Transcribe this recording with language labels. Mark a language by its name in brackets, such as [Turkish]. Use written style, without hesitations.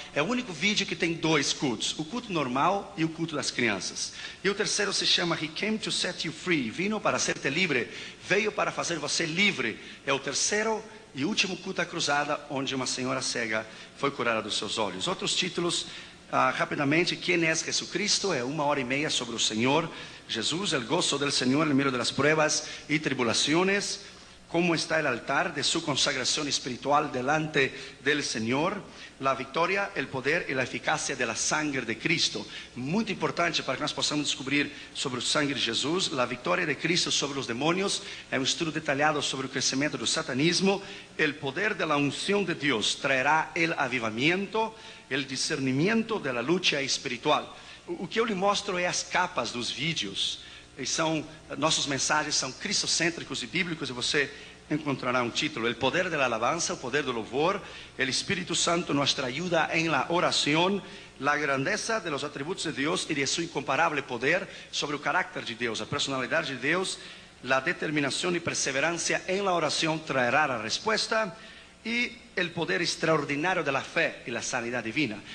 [Portuguese] É o único vídeo que tem 2 cultos, o culto normal e o culto das crianças. E o terceiro se chama [English] He Came to Set You Free. [Portuguese] Vino para ser-te livre, veio para fazer você livre. É o terceiro e último culto à cruzada, onde uma senhora cega foi curada dos seus olhos. Outros títulos, rapidamente: [Spanish] ¿Quién es Jesucristo? [Portuguese] É 1h30 sobre o Senhor Jesus. [Spanish] El gozo del Señor en medio de las pruebas y tribulaciones. ¿Cómo está el altar de su consagración espiritual delante del Señor? La victoria, el poder y la eficacia de la sangre de Cristo. [Portuguese] Muito importante para que nós possamos descobrir sobre o sangue de Jesus. [Spanish] La victoria de Cristo [Portuguese] sobre os demônios. É um estudo detalhado sobre o crescimento do satanismo. [Spanish] El poder de la unción de Dios traerá el avivamiento, el discernimiento de la lucha espiritual. [Portuguese] O que eu lhe mostro é as capas dos vídeos. E nossos mensagens são cristocêntricos e bíblicos, e você encontrará um título: [Spanish] El poder de la alabanza, [Portuguese] o poder do louvor, el Espírito Santo, [Spanish] nuestra ayuda en la oración, la grandeza de los atributos de Dios y de su incomparable poder, [Portuguese] sobre o carácter de Deus, a personalidade de Deus, [Spanish] la determinación y perseverancia en la oración traerá la respuesta, [Portuguese] e el poder extraordinário da fé e a sanidade divina.